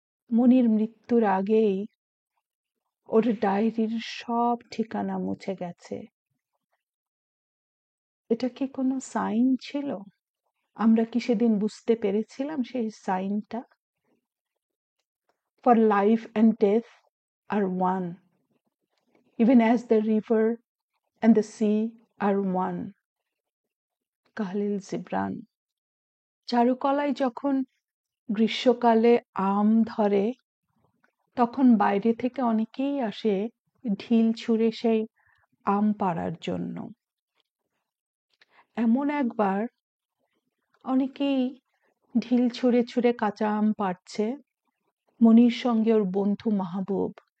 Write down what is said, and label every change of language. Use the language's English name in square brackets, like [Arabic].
[Bangla] মনির মৃত্যুর আগেই ওর ডায়েরির সব ঠিকানা মুছে গেছে। এটা কি কোনো সাইন ছিল? আমরা কি সেদিন বুঝতে পেরেছিলাম সেই সাইনটা? [English] For life and death are one, even as the river and the sea are one. [Bangla] কাহলিল Jibran. চারুকলায় যখন গ্রীষ্মকালে আম ধরে, তখন বাইরে থেকে অনেকেই আসে ঢিল ছুঁড়ে সেই আম পাড়ার জন্য। এমন একবার অনেকেই ঢিল ছুঁড়ে ছুঁড়ে কাঁচা আম পাড়ছে, মনির সঙ্গে ওর বন্ধু মাহবুব।